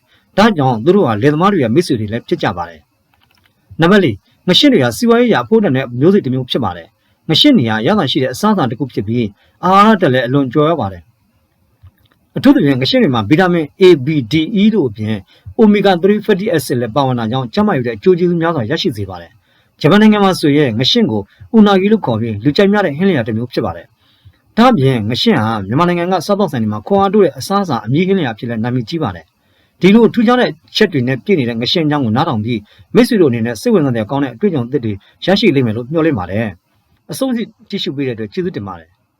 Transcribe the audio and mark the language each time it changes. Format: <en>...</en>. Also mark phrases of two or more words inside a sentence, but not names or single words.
<my>ဒါကြောင့်သူတို့ကလယ်သမားတွေရဲ့မိတ်ဆွေတွေလည်းဖြစ်ကြပါတယ်နံပါတ်4ငရှင်းတွေကစီးပွားရေးရာအဖို့တန်တဲ့မျိုးစိတစ်မျိုးဖြစ်ပါတယ်ငရှင်းနေရရတာရှိတဲ့အ စားအစာတစ်ခုဖြစ်ပြီးအာဟာရတက်လည်းအလွန်ကျော်ရပါတယ်အထူးသဖြင့်ငရှင်းတွေမှာဗီတာမင် A, B, D, E တို့အပြင်</my> <en>Omega 3 fatty acid</en> <my>လည်းပါဝင်တာကြောင့်ကျန်းမာရေးတဲ့အကျိုးကျေးဇူးများစွာရရှိစေပါတယ်ဂျပန်နိုင်ငံမှာဆိုရင်ငရှင်းကိုဥနာဂီလို့ခေါ်ပြီးလူကြိုက်များတဲ့ဟင်းလျာတစ်မျိုးဖြစ်ပါတယ်ဒါ့အပြင်ငရှင်းဟာမြန်မာနိုင်ငံကစားသောက်ဆိုင်တွေမှာခွန်အားတိုးတဲ့အစားအစာအမြင့်ဟင်းလျာဖြစ်တဲ့နာမည်ကြီးပါတယ်ဒီလိုထူးခြားတဲ့ချက်တွေနဲ့ပြည့်နေတဲ့ငရှင်းအကြောင်းကိုနားထောင်ပြီးမိတ်ဆွေတို့အနေနဲ့စိတ်ဝင်စားတဲ့ကောင်းတဲ့အတွေ့အကြုံသစ်တွေရရှိလိမ့်မယ်လို့မျှော်လင့်ပါတယ်အဆုံးထိကြည့်ရှုပေးတဲ့အတွက်ကျေးဇူးတင်ပါတယ်</my>